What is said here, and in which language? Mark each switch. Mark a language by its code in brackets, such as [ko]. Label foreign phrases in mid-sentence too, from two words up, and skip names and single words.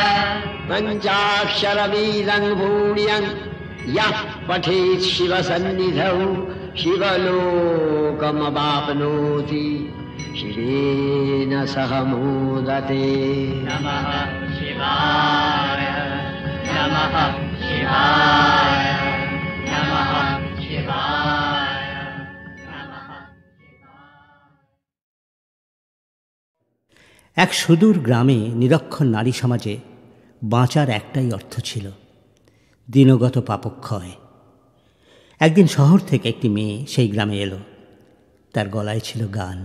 [sa] पंचाक्षरवीदं भूण्यं यः पठेत् शिवसन्निधौ शिवलोकमवाप्नोति शिवेन सह मोदते नमः शिवाय नमः शिवाय नमः शिवाय नमः [bn] এক সুদূর গ্রামে নিরক্ষর নারী সমাজে বাঁচার একটাই অর্থ ছিল, দিনগত পাপক্ষয়। একদিন শহর থেকে একটি মেয়ে সেই গ্রামে এলো। তার গলায় ছিল গান।